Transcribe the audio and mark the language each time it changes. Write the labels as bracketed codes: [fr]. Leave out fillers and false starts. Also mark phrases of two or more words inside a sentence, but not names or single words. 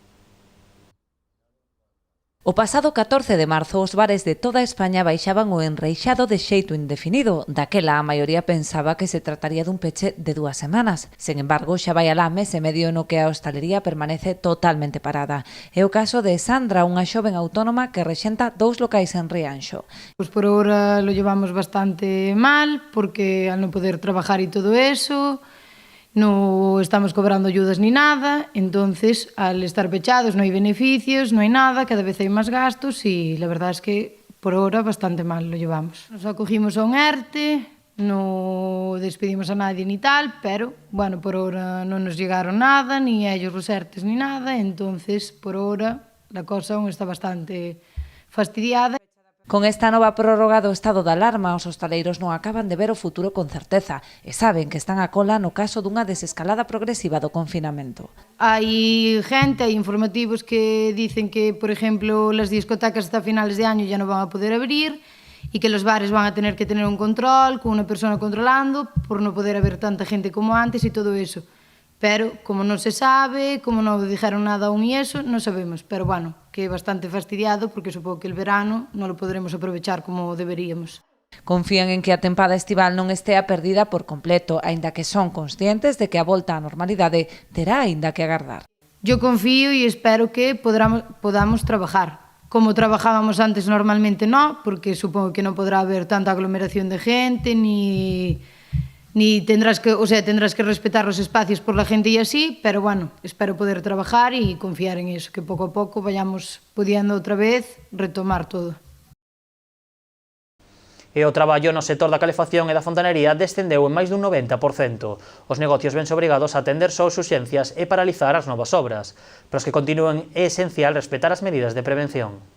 [gl] O pasado 14 de marzo, os bares de toda España baixaban o enreixado de xeito indefinido. Daquela, a maioría pensaba que se trataría dun peche de 2 semanas. Sen embargo, xa vai alá mes e medio no que a hostalería permanece totalmente parada. É o caso de Sandra, unha xoven autónoma que rexenta 2 locais en Rianxo. [es] Pues por ahora lo llevamos bastante mal, porque al no poder trabajar y todo eso, no estamos cobrando ayudas ni nada, entonces al estar pechados no hay beneficios, no hay nada, cada vez hay más gastos y la verdad es que por ahora bastante mal lo llevamos. Nos acogimos a un ERTE, no despedimos a nadie ni tal, pero bueno, por ahora no nos llegaron nada, ni a ellos los ERTEs ni nada, entonces por ahora la cosa aún está bastante fastidiada. [gl] Con esta nova prórroga do estado de alarma, os hostaleiros non acaban de ver o futuro con certeza e saben que están a cola no caso dunha desescalada progresiva do confinamento. [es] Hay gente, hay informativos que dicen que, por ejemplo, las discotecas hasta finales de año ya no van a poder abrir y que los bares van a tener que tener un control, con una persona controlando, por no poder haber tanta gente como antes y todo eso. Pero como non se sabe, como non dijeron nada aún y eso, non sabemos. Pero bueno, que é bastante fastidiado porque supongo que el verano non lo podremos aprovechar como deberíamos. [gl] Confían en que a tempada estival non estea perdida por completo, aínda que son conscientes de que a volta á normalidade terá aínda que agardar. [es] Yo confío y espero que podamos trabajar. Como trabajábamos antes normalmente no, porque supongo que non podrá haber tanta aglomeración de gente, ni tendrás que respetar los espacios por la gente y así, pero bueno, espero poder trabajar y confiar en eso, que poco a poco vayamos pudiendo outra vez retomar todo. [gl] E o traballo no sector da calefacción e da fontanería descendeu en máis dun 90%. Os negocios vense obrigados a atender só as urxencias e paralizar as novas obras. Pero os que continúen é esencial respetar as medidas de prevención.